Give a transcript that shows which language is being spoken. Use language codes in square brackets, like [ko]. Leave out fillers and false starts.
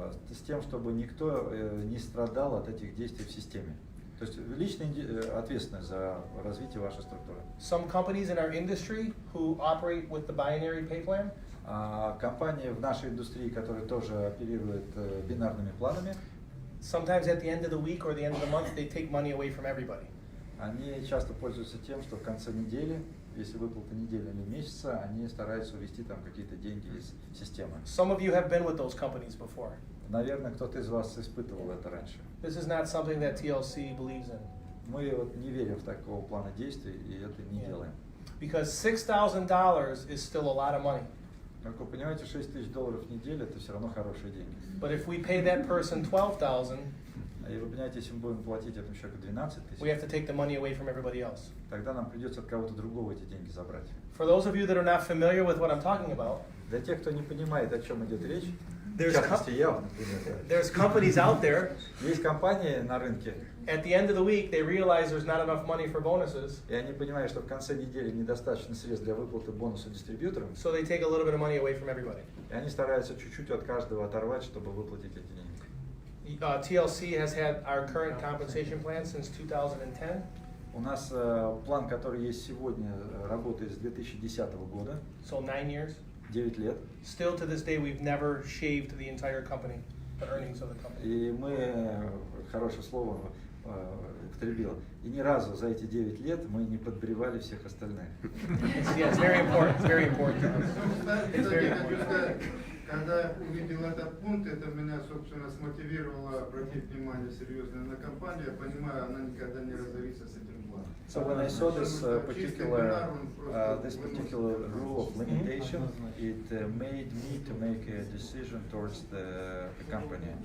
[ru] с тем, чтобы никто не страдал от этих действий в системе. То есть личная ответственность за развитие вашей структуры. [en] Some companies in our industry who operate with the binary pay plan, [ru] Компании в нашей индустрии, которые тоже оперируют бинарными планами, [en] sometimes at the end of the week or the end of the month, they take money away from everybody. [ru] они часто пользуются тем, что в конце недели, если выплата недели или месяца, они стараются увести там какие-то деньги из системы. [en] Some of you have been with those companies before. [ru] Наверное, кто-то из вас испытывал это раньше. [en] This is not something that TLC believes in. [ru] Мы вот не верим в такого плана действий и это не делаем. [en] Because $6,000 is still a lot of money. [ru] Как вы понимаете, 6 тысяч долларов в неделю это все равно хорошие деньги. [en] But if we pay that person $12,000, [ru] И вы понимаете, если мы будем платить этому человеку 12 [en] we have [ru] тысяч, [en] to take the money away from everybody else. [ru] тогда нам придется от кого-то другого эти деньги забрать. [en] For those of you that are not familiar with what I'm talking about, [ru] Для тех, кто не понимает, о чем идет речь, в [en] There's [ru] частности, я, например, [en] there's companies out there, [ru] есть компании на рынке, [en] at the end of the week, they realize there's not enough money for bonuses, [ru] и они понимают, что в конце недели недостаточно средств для выплаты бонуса дистрибьюторам, [en] so they take a little bit of money away from everybody. [ru] и они стараются чуть-чуть от каждого оторвать, чтобы выплатить эти деньги. [en] TLC has had our current compensation plan since 2010. [ru] У нас план, который есть сегодня, работает с 2010 года, [en] So 9 years. [ru] 9 лет. [en] Still to this day, we've never shaved the entire company, the earnings of the company. [ru] И мы, хорошее слово употребил, и ни разу за эти 9 лет мы не подбревали всех остальных. [en] Yeah, it's very important. It's very important. It's very [ru] хочу [en] important. [ru] сказать, когда увидел этот пункт, это меня, собственно, смотивировало обратить внимание серьезно на компанию. Я понимаю, она никогда не разорится с этим планом. [en] So when I saw this [ru] Чистый бинар, он [en] this [ru] просто [en] particular rule of limitation, it made me to make a decision towards the company.